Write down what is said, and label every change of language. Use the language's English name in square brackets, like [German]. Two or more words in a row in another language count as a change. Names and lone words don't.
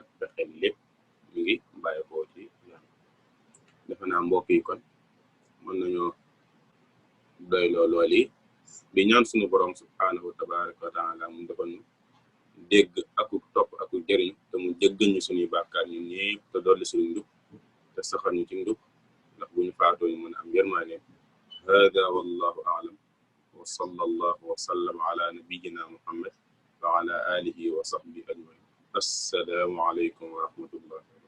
[Wolof] pexe lépp mi ngi bàyyi ko ci yàlla defe naa mbokk yi kon mën nañoo doy lool yi di ñaan suñu borom [Arabic] سبحانه تبارك وتعالى [Wolof] mu defal ñu dégg aku topp aku jëriñ te mu jéggal ñu suñuy bàkkaar ñun ñëpp te dolli suñu njub te saxal ñu ci njub ndax bu ñu faatoo ñu mën a am yërmaane [Arabic] هذا والله أعلم وصلى الله وسلم على نبينا محمد وعلى آله وصحبه أجمعين السلام عليكم ورحمة الله